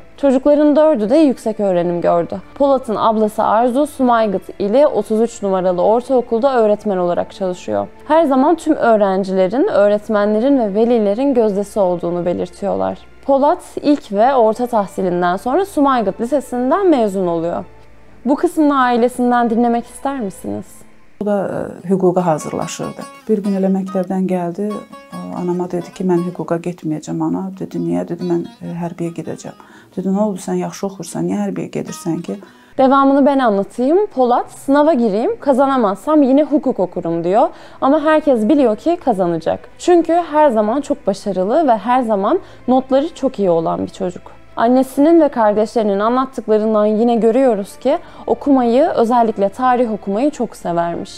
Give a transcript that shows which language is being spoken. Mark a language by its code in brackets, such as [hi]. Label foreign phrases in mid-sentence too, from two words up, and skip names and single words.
[tr] Çocukların 4'ü de yüksek öğrenim gördü. Polat'ın ablası Arzu, Sumaygıt ile 33 numaralı ortaokulda öğretmen olarak çalışıyor. Her zaman tüm öğrencilerin, öğretmenlerin ve velilerin gözdesi olduğunu belirtiyorlar. Polat ilk ve orta tahsilinden sonra Sumaygıt Lisesi'nden mezun oluyor. Bu kısmını ailesinden dinlemek ister misiniz? [az] O da hüquqa hazırlaşırdı. Bir gün elə məktəbdən gəldi, anama dedi ki, mən hüquqa getməyəcəm ana. Dedi, niyə? Dedi, mən hərbiyə gedəcəm. Dedi, nə oldu, sən yaxşı oxursan, niyə hərbiyə gedirsən ki? [tr] Devamını ben anlatayım. Polat, sınava gireyim, kazanamazsam yine hukuk okurum diyor. Ama herkes biliyor ki kazanacak. Çünkü her zaman çok başarılı ve her zaman notları çok iyi olan bir çocuk. Annesinin ve kardeşlerinin anlattıklarından yine görüyoruz ki okumayı, özellikle tarih okumayı çok severmiş.